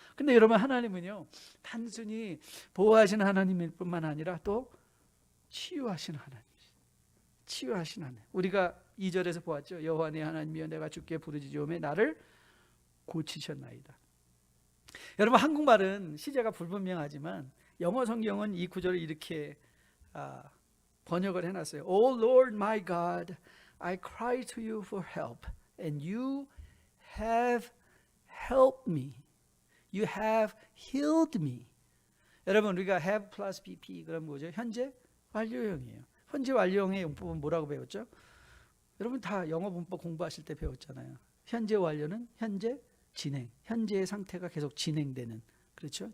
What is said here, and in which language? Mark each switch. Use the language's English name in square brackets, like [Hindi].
[Korean] 근데 여러분, 하나님은요 단순히 보호하시는 하나님일 뿐만 아니라 또 치유하시는 하나님. 치유하신 하나님. 우리가 2절에서 보았죠. 여호와 내 하나님이여 내가 주께 부르짖으오매 나를 고치셨나이다. 여러분, 한국말은 시제가 불분명하지만 영어 성경은 이 구절을 이렇게 번역을 해놨어요. [English] Oh Lord my God, I cry to you for help, and you have helped me. You have healed me. [Korean] 여러분, 우리가 have plus pp 그럼 뭐죠? 현재 완료형이에요. 현재 완료형의 용법은 뭐라고 배웠죠? 여러분 다 영어 문법 공부하실 때 배웠잖아요. 현재 완료는 현재 진행, 현재의 상태가 계속 진행되는, 그렇죠?